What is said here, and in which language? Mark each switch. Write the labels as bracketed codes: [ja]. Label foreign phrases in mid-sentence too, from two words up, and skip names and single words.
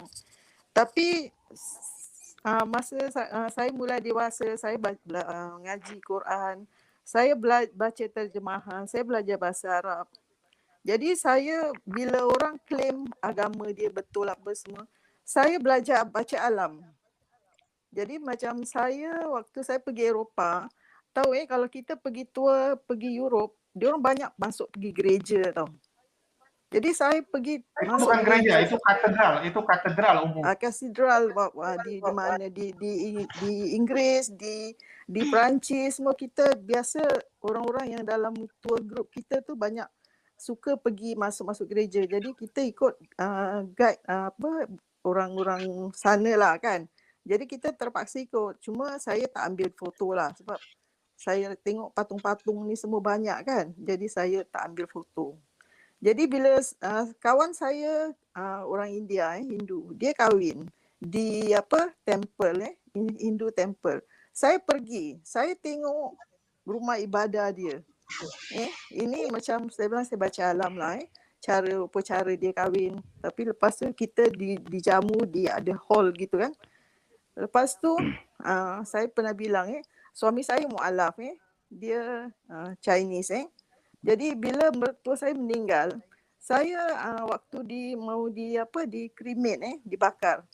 [ms] Tapi masa saya mulai dewasa, saya ngaji Quran, saya baca terjemahan, saya belajar bahasa Arab. Jadi saya bila orang claim agama dia betul apa semua, saya belajar baca alam. Jadi macam saya waktu saya pergi Eropah, tahu kalau kita pergi tour, pergi Europe, dia orang banyak masuk pergi gereja tau. Jadi saya pergi Itu masuk bukan gereja, itu katedral umum. Katedral di mana di Inggris, di Perancis, semua kita biasa orang-orang yang dalam tour group kita tu banyak suka pergi masuk gereja. Jadi kita ikut guide orang-orang sana lah kan. Jadi kita terpaksa ikut. Cuma saya tak ambil foto lah sebab saya tengok patung-patung ni semua banyak kan. Jadi saya tak ambil foto. Jadi bila kawan saya orang India, Hindu, dia kahwin di temple [en] Hindu temple. [ms] Saya pergi, saya tengok rumah ibadah dia. Ini macam saya bilang saya baca alam lah cara dia kahwin. Tapi lepas tu kita dijamu di ada hall gitu kan. Lepas tu saya pernah bilang suami saya mualaf dia Chinese Jadi bila mertua saya meninggal, saya waktu mau di cremate dibakar.